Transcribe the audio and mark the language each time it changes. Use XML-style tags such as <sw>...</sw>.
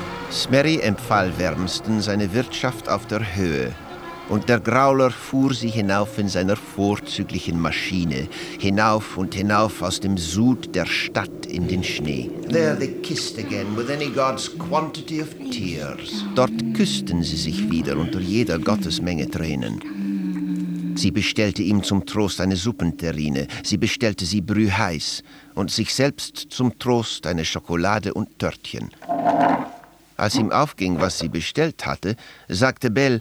<de>Smerry empfahl wärmsten seine Wirtschaft auf der Höhe. Und der Grauler fuhr sie hinauf in seiner vorzüglichen Maschine, hinauf und hinauf aus dem Sud der Stadt in den Schnee.</de> <en>There they kissed again with any god's quantity of tears.</en> <de>Dort küssten sie sich wieder unter jeder Gottesmenge Tränen. Sie bestellte ihm zum Trost eine Suppenterrine, sie bestellte sie brühheiß und sich selbst zum Trost eine Schokolade und Törtchen. Als ihm aufging, was sie bestellt hatte, sagte Belle:</de>